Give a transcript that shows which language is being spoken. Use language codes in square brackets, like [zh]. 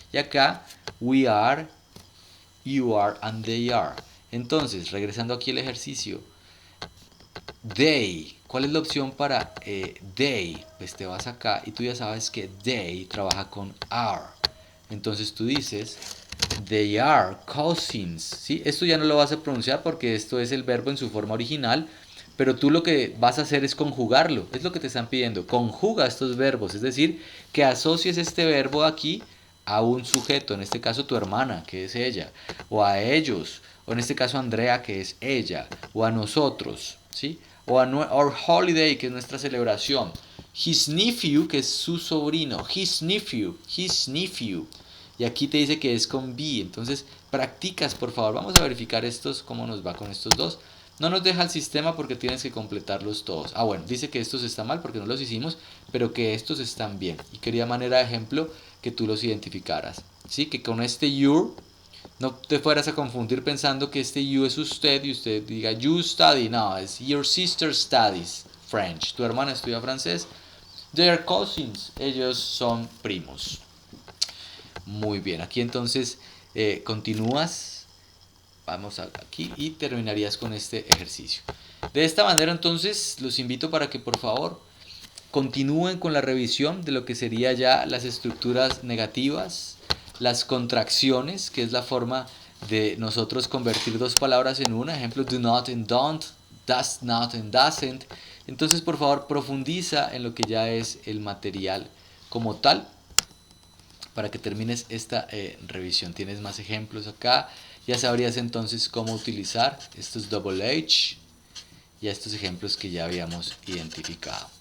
[es] Y acá, [en] we are, you are and they are. [es] Entonces, regresando aquí al ejercicio. They. ¿Cuál es la opción para they? Pues te vas acá y tú ya sabes que they trabaja con are. Entonces tú dices, [en] they are cousins. [es] ¿Sí? Esto ya no lo vas a pronunciar porque esto es el verbo en su forma original. Pero tú lo que vas a hacer es conjugarlo. Es lo que te están pidiendo. Conjuga estos verbos. Es decir, que asocies este verbo aquí a un sujeto. En este caso tu hermana, que es ella. O a ellos. O en este caso Andrea, que es ella. O a nosotros. ¿Sí? O a our holiday, que es nuestra celebración. [en] His nephew, [es] que es su sobrino. His nephew. His nephew. Y aquí te dice que es con be. Entonces practicas, por favor. Vamos a verificar estos, cómo nos va con estos dos. No nos deja el sistema porque tienes que completarlos todos. Ah, bueno, dice que estos están mal porque no los hicimos, pero que estos están bien. Y quería manera de ejemplo que tú los identificaras. ¿Sí? Que con este your no te fueras a confundir pensando que este you es usted y usted diga [en] you study. [es] No, es [en] your sister studies French. [es] Tu hermana estudia francés. [en] They are cousins. [es] Ellos son primos. Muy bien, aquí entonces continúas. Vamos aquí y terminarías con este ejercicio. De esta manera entonces los invito para que por favor continúen con la revisión de lo que sería ya las estructuras negativas, las contracciones, que es la forma de nosotros convertir dos palabras en una. [en] Ejemplo, do not and don't, does not and doesn't. [es] Entonces por favor profundiza en lo que ya es el material como tal para que termines esta revisión. Tienes más ejemplos acá. Ya sabrías entonces cómo utilizar estos double H y estos ejemplos que ya habíamos identificado.